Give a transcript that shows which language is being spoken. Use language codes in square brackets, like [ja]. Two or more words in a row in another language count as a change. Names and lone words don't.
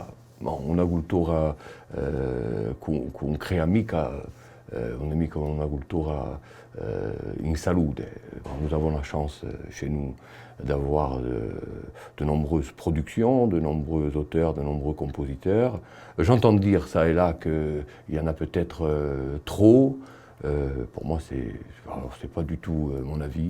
[it] Una cultura con crea mica una cultura in salute. [fr] Nous avons la chance chez nous d'avoir de nombreuses productions, de nombreux auteurs, de nombreux compositeurs. J'entends dire ça et là qu'il y en a peut-être trop. Pour moi, c'est pas du tout mon avis.